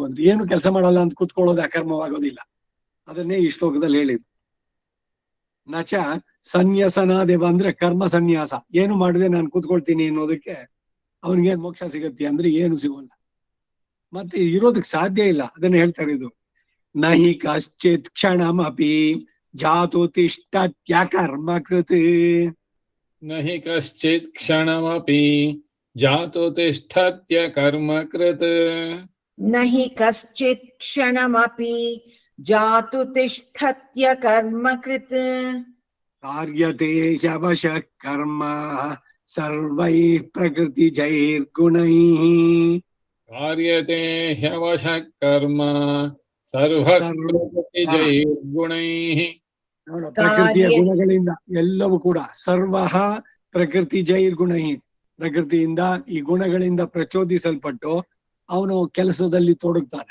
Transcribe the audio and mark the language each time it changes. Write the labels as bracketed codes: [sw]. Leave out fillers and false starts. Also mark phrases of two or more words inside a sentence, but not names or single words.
[kn] ಅಂದ್ರೆ ಏನು ಕೆಲಸ ಮಾಡಲ್ಲ ಅಂತ ಕೂತ್ಕೊಳ್ಳೋದು ಅಕರ್ಮವಾಗೋದಿಲ್ಲ. ಅದನ್ನೇ ಈ ಶ್ಲೋಕದಲ್ಲಿ ಹೇಳಿದ್ದು. [sa] ನಚ ಸನ್ಯಾಸನಾದೇವ [kn] ಅಂದ್ರೆ ಕರ್ಮ ಸನ್ಯಾಸ. ಏನು ಮಾಡಿದೆ ನಾನು ಕೂತ್ಕೊಳ್ತೀನಿ ಅನ್ನೋದಕ್ಕೆ ಅವನಿಗೆ ಮೋಕ್ಷ ಸಿಗತ್ತೆ ಅಂದ್ರೆ ಏನು ಸಿಗೋಲ್ಲ, ಮತ್ತೆ ಇರೋದಕ್ಕೆ ಸಾಧ್ಯ ಇಲ್ಲ. ಅದನ್ನ ಹೇಳ್ತಾರೆ, ಇದು [sa] ನಹಿ ಕಶ್ಚಿತ್ ಕ್ಷಣಮಪಿ ಜಾತು ತಿಷ್ಠತ್ಯ ಕರ್ಮ ಕೃತ್. ನಹಿ ಕಶ್ಚಿತ್ ಕ್ಷಣಮಪಿ ಜಾತು ತಿಷ್ಠತ್ಯ ಕರ್ಮ ಕೃತ್. ನಹಿ ಕಶ್ಚಿತ್ ಕ್ಷಣಮಪಿ ಜಾತು ತಿಷ್ಠತ್ಯ ಕರ್ಮ ಕೃತ್. ಕಾರ್ಯತೆ ಶವಶ ಕರ್ಮ ಸರ್ವೈಃ ಪ್ರಕೃತಿ ಜೈರ್ಗುಣೈಃ. ಕಾರ್ಯತೆ ಹ್ಯವಶಃ ಕರ್ಮ ಸರ್ವ ಪ್ರಕೃತಿ ಜೈರ್ಗುಣೈಃ. [kn] ನೋಡ, ಪ್ರಕೃತಿಯ ಗುಣಗಳಿಂದ ಎಲ್ಲವೂ ಕೂಡ [sa] ಸರ್ವಃ ಪ್ರಕೃತಿ ಜೈರ್ಗುಣೈಃ. [kn] ಪ್ರಕೃತಿಯಿಂದ ಈ ಗುಣಗಳಿಂದ ಪ್ರಚೋದಿಸಲ್ಪಟ್ಟು ಅವನು ಕೆಲಸದಲ್ಲಿ ತೊಡಗ್ತಾನೆ.